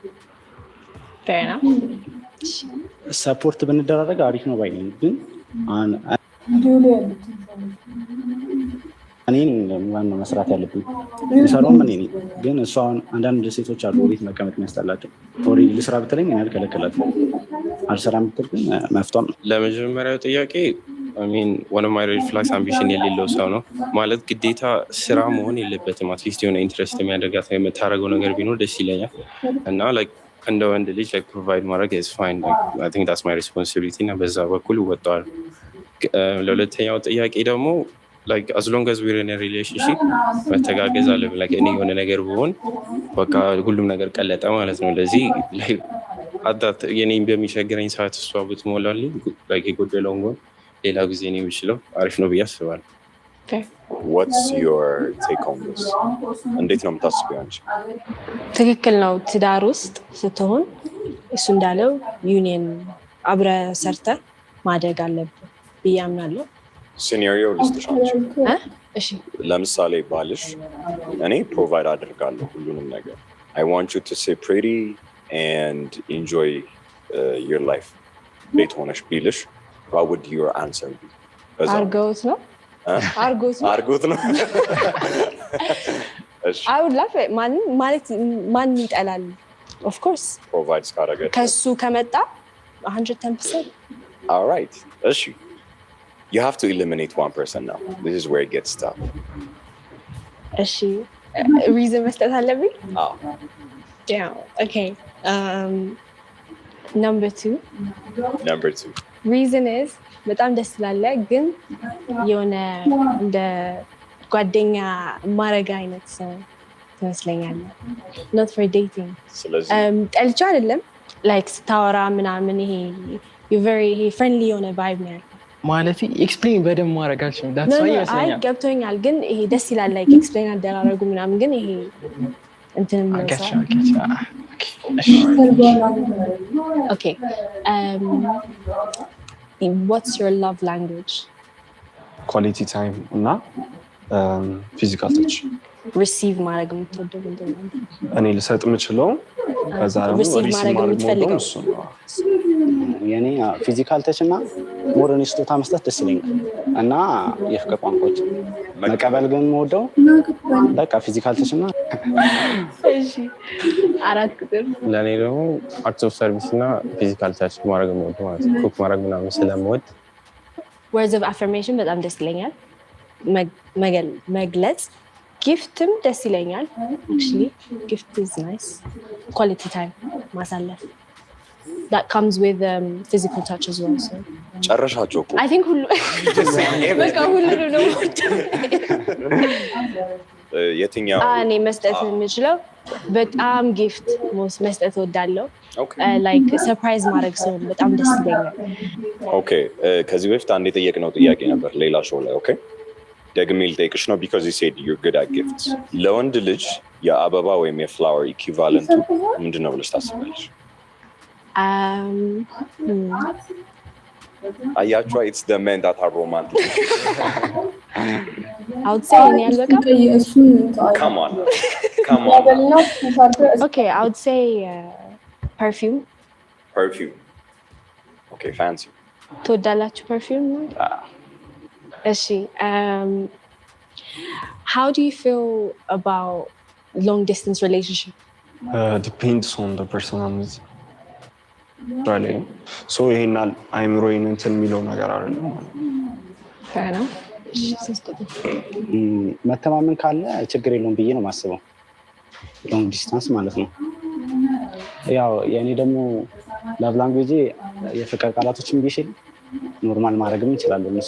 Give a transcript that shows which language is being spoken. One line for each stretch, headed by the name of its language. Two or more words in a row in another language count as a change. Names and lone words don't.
Amharic: ሰፖርት ብንደራረግ አሪፍ ነው ባይ ነኝ። ግን እኔ ዋናው መስራት ያለብኝ የሰራውን እኔ ነኝ። ግን እሷ አንዳንድ ሴቶች አሉ ቤት መቀመጥ የሚያስጠላቸው ኦልሬዲ ልስራ ብትለኝ እኔ አልከለከላትም። አልሰራም ብትል ግን መፍቷም ነው። ለመጀመሪያው ጥያቄ
English: one of my red flags ambition
Amharic: የሌለው ሰው ነው ማለት ግዴታ ስራ መሆን የለበትም።
English: at least
Amharic: የሆነ ኢንትረስት የሚያደርጋት የምታደርገው ነገር ቢኖር ደስ ይለኛል እና እንደ ወንድ ልጅ ፕሮቫይድ ማድረግ
English: is fine. I think that's my responsibility
Amharic: እና በዛ በኩል እወጣዋለሁ። ለሁለተኛው ጥያቄ ደግሞ
English: as long as we're in a relationship
Amharic: መተጋገዝ አለብን። እኔ የሆነ ነገር ብሆን በቃ ሁሉም ነገር ቀለጠ ማለት ነው። ለዚህ የኔም በሚቸግረኝ ሰዓት እሷ ብትሞላልኝ የጎደለውን ጎን ሌላ ጊዜ ነው የሚችለው አሪፍ ነው ብዬ አስባለሁ።
English: What's your take on this?
Amharic: እንዴት ነው የምታስቢው አንቺ? ትክክል ነው። ትዳር ውስጥ ስትሆን እሱ እንዳለው ዩኒየን አብረህ ሰርተህ ማደግ አለብህ ብዬ አምናለሁ። ሲናሪዮ ልስጥሽ አንቺ። እሺ ለምሳሌ ባልሽ እኔ ፕሮቫይድ አደርጋለሁ ሁሉንም ነገር
English: I want you to stay pretty and enjoy your life
Amharic: ቤት ሆነሽ ቢልሽ
English: what would your answer be?
Amharic: አርጎት ነው
English: I would love it.
Amharic: ማን ይጠላል?
English: of course
Amharic: ፕሮቫይድ ካደረገ ከሱ ከመጣ 110%.
English: all right እሺ you have to eliminate one person now. This is where it gets tough.
Amharic: እሺ reason መስጠት አለብኝ?
English: yeah okay number 2 reason is
Amharic: በጣም ደስ ይላል ግን የሆነ እንደ ጓደኛ ማረጋ አይነት ሰው ትመስለኛለህ።
English: not for dating.
Amharic: ጠልቻ አይደለም like ስታወራ ምናምን ይሄ
English: you very friendly
Amharic: የሆነ vibe ነው ያለው ማለት ኤክስፕሌን በደንብ ማድረግ አልችልም።
English: that's why
Amharic: ይመስለኛል ገብቶኛል ግን ይሄ ደስ ይላል like ኤክስፕሌን አደራረጉ ምናምን ግን ይሄ እንትን ነው
English: okay what's your love language? quality time እና physical touch.
Amharic: receive ማድረግ የምትወደው ምንድን ነው? እኔ ልሰጥ የምችለው ከዛ ደግሞ receive ማድረግ የምትፈልገው የኔ
English: physical touch
Amharic: እና ሞደርን ስጦታ መስጠት ደስ ይለኛል እና የፍቅር ቋንቋዎች መቀበል ግን የምወደው በቃ
English: physical touch
Amharic: እና እሺ 4 ቁጥር ለእኔ ደግሞ
English: act of service
Amharic: እና
English: physical touch
Amharic: ማድረግ የምወደው ማለት ነው። ኩክ ማድረግ ምናምን ስለምወድ
English: words of affirmation
Amharic: በጣም ደስ ይለኛል መግለጽ ጊፍትም ደስ ይለኛል
English: actually gift is nice quality time ማሳለፍ that comes with physical touch as well so
Amharic: ጨረሻቸው እኮ
English: I think
Amharic: ሁሉ በቃ ሁሉ ነው የትኛው እኔ መስጠት የምችለው በጣም ጊፍት መስጠት እወዳለሁ
English: like surprise
Amharic: ማድረግ ሰው በጣም ደስ ይለኛል ኦኬ ከዚህ በፊት አንድ የጠየቅነው ጥያቄ ነበር ሌላ ሾው ላይ ኦኬ ደግሜ ልጠይቅሽ ነው
English: because you said you're good at gifts
Amharic: ለወንድ ልጅ የአበባ ወይም የፍላወር ኢኩቫለንቱ ምንድን ነው ብለሽ ታስባለሽ አያችዋ
English: it's the men that are romantic I would say any album come on okay I would say perfume okay fancy ትወዳላችሁ perfume እሺ how do you feel about long distance relationship depends on the personality really so
Amharic: ይሄናል አይምሮዬን እንትን የሚለው ነገር አይደለም
English: fair enough
Amharic: መተማመን ካለ ችግር የለውም ብዬ ነው የማስበው
English: long distance
Amharic: ማለት ነው ያው የኔ ደግሞ
English: love language
Amharic: የፍቅር ቃላቶችን ቢሽል ኖርማል ማድረግም እንችላለን እነሱ